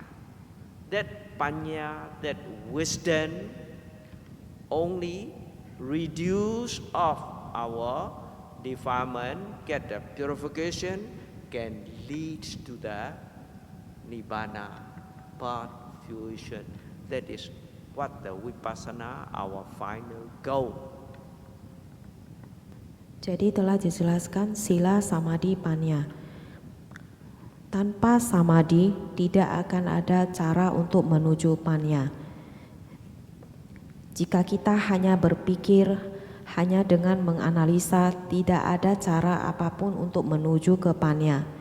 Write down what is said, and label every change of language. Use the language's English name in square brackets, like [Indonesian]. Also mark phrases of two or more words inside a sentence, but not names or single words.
[English] That panya, that wisdom, only reduce off our defilement, get the purification, can lead to the Nibbana, path fruition. That is what the Vipassana, our final goal. [Indonesian] Jadi telah dijelaskan sila, samadhi, panya. Tanpa samadhi tidak akan ada cara untuk menuju panya. Jika kita hanya berpikir, hanya dengan menganalisa, tidak ada cara apapun untuk menuju ke panya.